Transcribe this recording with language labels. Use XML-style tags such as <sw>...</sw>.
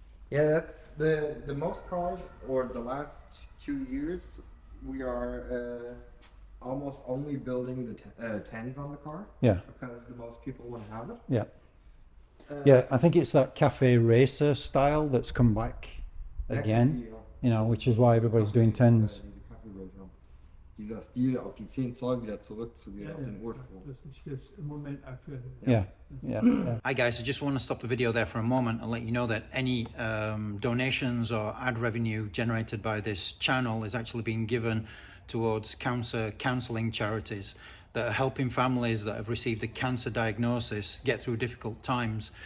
<en>Yeah, that's the most cars, or the last 2 years, we are almost only building the tens on the car. Yeah, Because the most people want to have it. yeah. Yeah, I think it's that cafe racer style that's come back again, you know, which is why everybody's doing tens.</en> <de>Dieser Stil auf die 10 Zoll wieder zurückzugehen, Ja, auf den Ursprung. das ist jetzt im Moment aktuell.</de> <en>Yeah, yeah. Hi guys, I just want to stop the video there for a moment and let you know that any donations or ad revenue generated by this channel is actually being given towards cancer counselling charities that are helping families that have received a cancer diagnosis get through difficult times.</en>